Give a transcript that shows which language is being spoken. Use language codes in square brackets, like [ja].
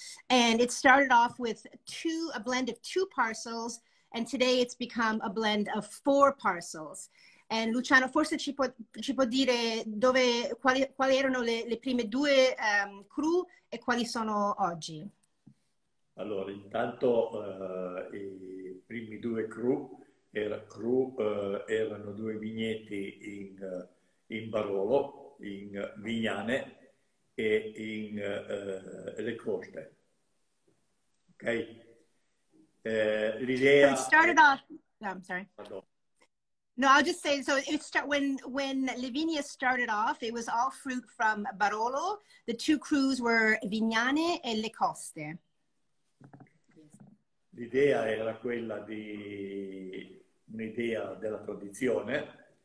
[en] And it started off with a blend of 2 parcels, and today it's become a blend of 4 parcels. [it] And Luciano, forse ci può dire quali erano le prime 2 cru e quali sono oggi? Allora, intanto i primi 2 cru erano 2 vigneti in Barolo, in Vignane e in Le Coste. Okay. L'idea. [en] So it started off. Oh, I'm sorry. Pardon. No, I'll just say, so when Le Vigne started off, it was all fruit from Barolo. The 2 crus were Vignane e Le Coste. [it] L'idea era quella di un'idea della tradizione.